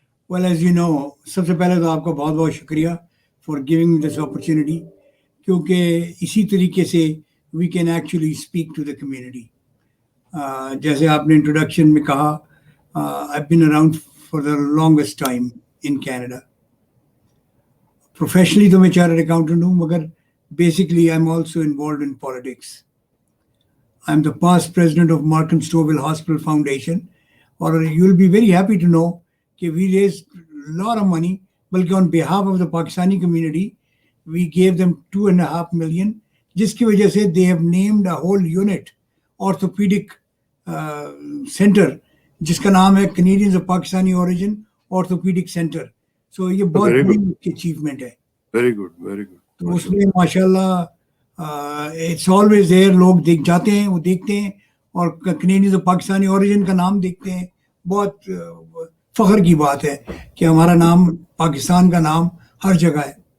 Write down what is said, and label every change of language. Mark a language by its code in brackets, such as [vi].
[en] well as you know, [ur] سب سے پہلے تو آپ کا بہت بہت شکریہ [en] for giving this opportunity, [ur] کیونکہ اسی طریقے سے [en] We can actually speak to the community. [ur] جیسے آپ نے انٹروڈکشن میں کہا، [en] I've been around for the longest time in Canada. Professionally [ur] تو میں [en] chartered accountant [ur] ہوں، مگر [en] basically I'm also involved in politics. I'm the past president of Markham Stouffville Hospital Foundation, اور you'll be very happy to know کہ we raised a lot of money، بلکہ on behalf of the Pakistani community we gave them 2.5 million، [ur] جس کی وجہ سے [en] they have named a whole unit orthopedic center [ur] جس کا نام ہے [en] Canadians of Pakistani origin orthopaedic centre. So [ur] یہ بہت بڑی اچیومنٹ ہے۔ [en] Very good, very good. [ur] تو اس میں ماشاء اللہ [en] it's always there, [ur] لوگ دیکھ جاتے ہیں، وہ دیکھتے ہیں اور کینیڈینز آف پاکستانی اوریجن کا نام دیکھتے ہیں۔ بہت فخر کی بات ہے کہ ہمارا نام، پاکستان کا نام ہر جگہ ہے۔